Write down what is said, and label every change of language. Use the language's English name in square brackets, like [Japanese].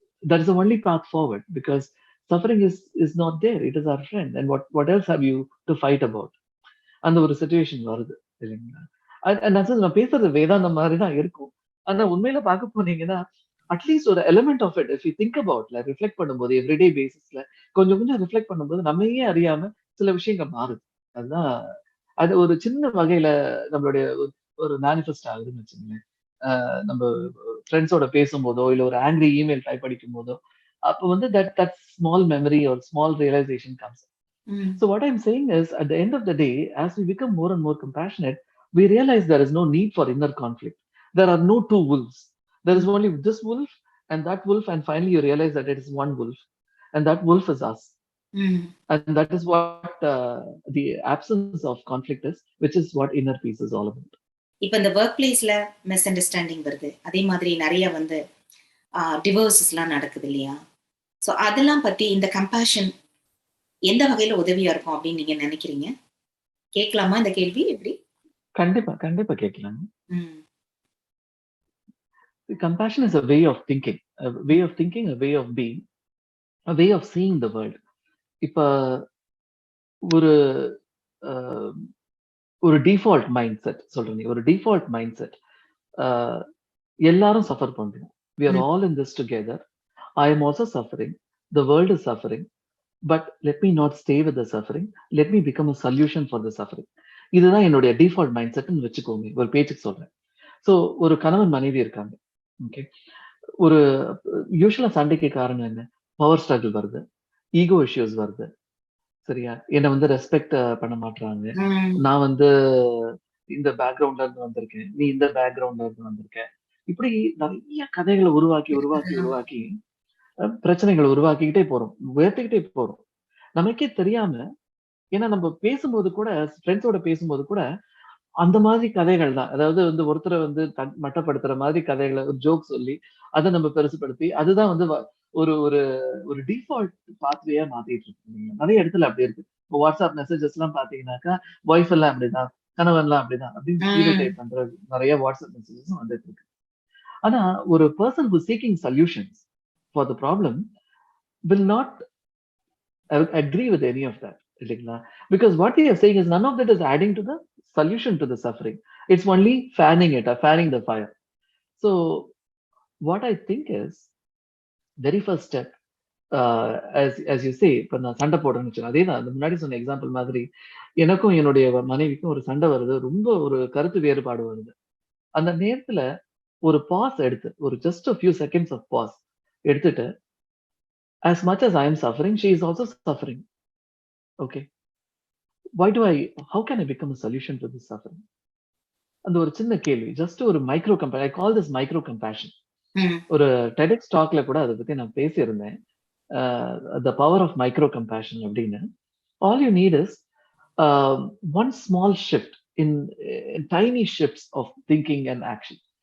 [English] That is the only path forward, because suffering is not there. It is our friend. And what else have you to fight about? [Tamil] அந்த ஒரு situation வருது இல்லைங்களா? நான் பேசுறது வேதாந்த மாதிரி தான் இருக்கும். ஆனா உண்மையில பார்க்க போனீங்கன்னா அட்லீஸ்ட் ஒரு [English] element of it, if you think [Tamil] அபவுட்ல, reflect பண்ணும்போது, எவ்ரிடே பேசிஸ்ல கொஞ்சம் கொஞ்சம் ரிஃப்ளெக்ட் பண்ணும்போது நம்மையே அறியாம சில விஷயங்கள் மாறுது. அதுதான் அது ஒரு சின்ன வகையில நம்மளுடைய ஒரு மேனிஃபெஸ்ட் ஆகுதுன்னு வச்சுங்களேன். நம்ம ஃப்ரெண்ட்ஸோட பேசும்போதோ இல்ல ஒரு ஆங்கிரி இமெயில் டைப் படிக்கும் போதோ அப்போ வந்து [English] that small memory or small realization comes. So what I'm saying is, at the end of the day, as we become more and more compassionate, we realize there is no need for inner conflict. There are no two wolves. There is only this wolf and that wolf, and finally you realize that it is one wolf, and that wolf is us. And that is what the absence of conflict is, which is what inner peace is all about. [Tamil] இப்ப இந்த work பிளேஸ்ல miss understanding வருது. அதே மாதிரி நிறைய வந்து டிவோர்ஸஸ்லாம் நடக்குது இல்லையா? ஸோ அதெல்லாம் பத்தி இந்த கம்பேஷன் எந்த வகையில உதவியா இருக்கும் அப்படின்னு நீங்க நினைக்கிறீங்க? கேட்கலாமா இந்த கேள்வி? எப்படி? கண்டிப்பா, கண்டிப்பா கேட்கலாம். ம். [English] Compassion is a way of thinking, a way of being, a way of seeing the world. [Tamil] இப்ப ஒரு அ ஒரு டிஃபால்ட் மைண்ட் செட் சொல்றேன். ஒரு டிஃபால்ட் மைண்ட் செட். அ எல்லாரும் சஃபர் பண்றோம். [English] We are ம். all in this together. I am also suffering. The world is suffering. But let me not stay with the suffering. Let me become a solution for the suffering. [Tamil] இதுதான் என்னுடைய default mind செட்ன்னு வச்சுக்கோங்க. ஒரு பேச்சுக்கு சொல்றேன். So ஒரு கணவன் மனைவி இருக்காங்க. ஓகே. ஒரு யூசுவலா சண்டைக்கு காரணம் என்ன? பவர் ஸ்ட்ரகிள் வருது. ஈகோ இஷ்யூஸ் வருது. சரியா? என்ன வந்து ரெஸ்பெக்ட் பண்ண மாட்றாங்க. ம். நான் வந்து இந்த பேக்கிரவுண்ட்ல இருந்து வந்திருக்கேன். நீ இந்த பேக்கிரவுண்ட்ல இருந்து வந்திருக்க. இப்படி நெறைய கதைகள உருவாக்கி பிரச்சனைகள உருவாக்கிக்கிட்டே போறோம். உயர்த்திக்கிட்டே போறோம். நமக்கே தெரியாம ஏன்னா நம்ம பேசும்போது கூட ஃப்ரெண்ட்ஸோட பேசும்போது கூட அந்த மாதிரி கதைகள் தான். அதாவது வந்து ஒருத்தர வந்து மட்டப்படுத்துற மாதிரி கதைகள ஒரு ஜோக் சொல்லி, அத நம்ம பெருசுபடுத்தி, அதுதான் வந்து ஒரு ஒரு ஒரு டிஃபால்ட் பாத்வேயா மாத்திட்டு இருக்கோம். நெறைய இடத்துல அப்படி இருக்கு. இப்போ வாட்ஸ்அப் மெசேஜஸ்லாம் பார்த்தீங்கன்னாக்கா, வைஃப் எல்லாம் அப்படிதான், கணவன்லாம் அப்படிதான் அப்படின்னு ம். ஸ்டீரியோடைப் பண்ற நெறைய வாட்ஸ்அப் மெசேஜஸும் வந்துட்டு இருக்கு. ஆனா ஒரு [English] Person who seeking solutions for the problem will not agree with any of that. [Tamil] இல்லைங்களா? [English] Because what we are saying is none of that is adding to the solution to the suffering. It's only fanning it or fanning the fire. So what I think is very first step, as you say, [Tamil] இப்ப நான் சண்டை போடுறேன்னு வச்சுக்கோங்க. அதேதான் அந்த முன்னாடி சொன்ன example மாதிரி எனக்கும் என்னுடைய மனைவிக்கும் ஒரு சண்டை வருது. ரொம்ப ஒரு கருத்து வேறுபாடு வருது. அந்த நேரத்துல ஒரு பாஸ் எடுத்து ஒரு just [English] a few seconds of pause எடுத்துட்டு as much as I am suffering, she is also suffering. Okay. How can I become a solution to this suffering? [Tamil] அந்த ஒரு சின்ன கேள்வி. ஜஸ்ட் ஒரு [English] I call this micro compassion. ம். [Tamil] ஒரு TEDx டாக்ல கூட அத பத்தி நான் பேசியிருந்தேன். [English] the power of micro compassion [Tamil] அப்படின்னு. [English] All you need is one small shift in tiny shifts of thinking and action.